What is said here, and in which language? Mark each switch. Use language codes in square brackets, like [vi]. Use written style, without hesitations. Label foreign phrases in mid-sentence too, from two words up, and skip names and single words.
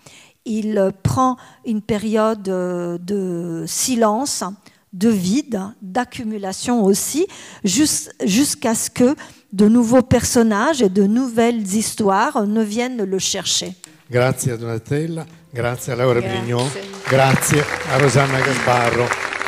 [fr] Il prend une période de silence, de vide, d'accumulation aussi, jusqu'à ce que de nouveaux personnages et de nouvelles histoires ne viennent le chercher. [it] Grazie a Donatella, grazie a Laura Brignon, grazie a Rosanna Gasbarro.